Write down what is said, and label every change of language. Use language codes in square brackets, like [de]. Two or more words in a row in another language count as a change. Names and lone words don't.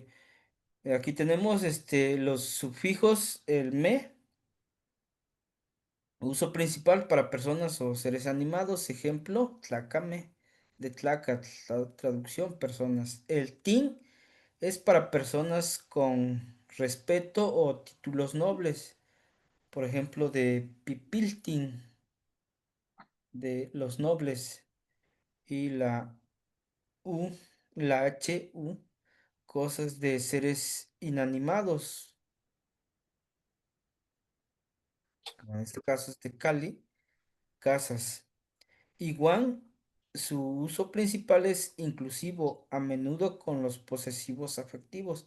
[es] Aquí tenemos los sufijos, el me, uso principal para personas o seres animados, ejemplo, tlacame, de tlaca, traducción, personas. El tin es para personas con respeto o títulos nobles, por ejemplo, de pipiltin, de los nobles, y u, la u, cosas de seres inanimados, en este caso es de Cali, casas. Igual, su uso principal es inclusivo, a menudo con los posesivos afectivos.